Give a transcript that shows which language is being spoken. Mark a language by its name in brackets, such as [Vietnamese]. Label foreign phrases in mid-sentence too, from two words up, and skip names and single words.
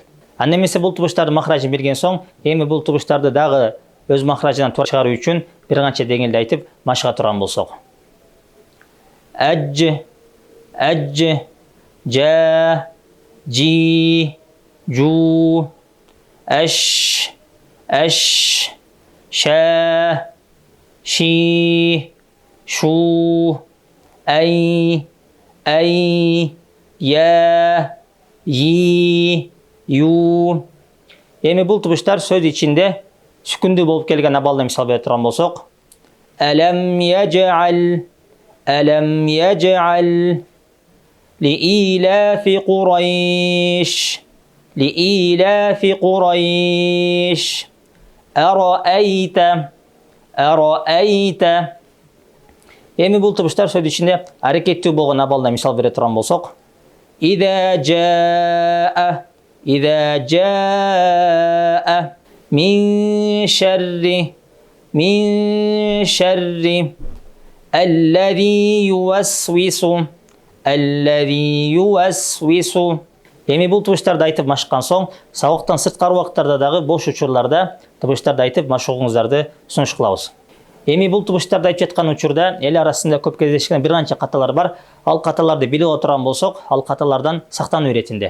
[Kyrgyz] Анда эмесе бул тыбыштардын махражын берген соң, эми бул тыбыштарды дагы өз махражынан туура чыгаруу үчүн бир канча деңгээлде айтып машыга турган болсок. Ажы, жа, жи, жу, аш, ша, ши, шу, ай, я, и, ю. Эми бул тыбыштар сөз ичинде сүкүндүү болуп келген абалда мисал бере турган болсок, [Arabic] ألم يجعل لإيلاف قريش أرأيت. [Kyrgyz] Эми бул тыбыштар сөз ичинде аракеттүү болгон абалда мисал бере турган болсок, [Arabic] إذا جاء من شر الذي يوسوس. [Kyrgyz] Эми бул тыбыштарды айтып машыккан соң, сабактан сырткары убакыттарда дагы бош учурларда тыбыштарды айтып машыгууңуздарды сунуш кылабыз. Эми бул тыбыштарды айтып жаткан учурда эл арасында көп кездешкен бир канча каталар бар. Ал каталарды билип отурган болсок, ал каталардан сактануу иретинде.